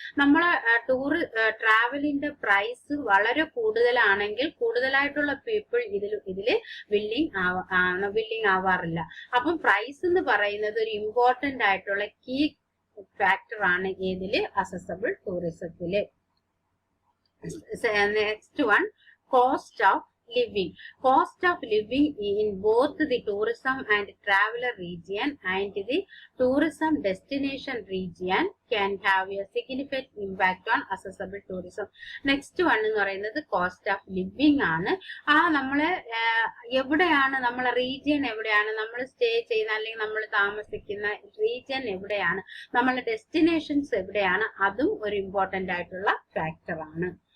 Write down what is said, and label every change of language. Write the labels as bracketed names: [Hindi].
[Malayalam] നമ്മളെ ട്രാവലിന്റെ പ്രൈസ് വളരെ കൂടുതലാണെങ്കിൽ കൂടുതലായിട്ടുള്ള പീപ്പിൾ ഇതില് വില്ലിങ് ആവാറില്ല. അപ്പം പ്രൈസ് എന്ന് പറയുന്നത് ഒരു ഇമ്പോർട്ടന്റ് ആയിട്ടുള്ള കീ ഫാക്ടർ ആണ് ഏതില്? Accessible ടൂറിസത്തില്. Next one cost of living. [English] Cost of living in both the tourism and traveler region and the tourism destination region can have a significant impact on accessible tourism. [Malayalam] Next one എന്ന് പറയുന്നത് cost of living ആണ്. നമ്മളെ എവിടെയാണ്, നമ്മളെ region എവിടെയാണ്, നമ്മൾ stay ചെയ്യുന്ന അല്ലെങ്കിൽ നമ്മൾ താമസിക്കുന്ന റീജിയൻ എവിടെയാണ്, നമ്മളെ ഡെസ്റ്റിനേഷൻസ് എവിടെയാണ്, അതും ഒരു ഇമ്പോർട്ടന്റ് ആയിട്ടുള്ള ഫാക്ടർ ആണ്.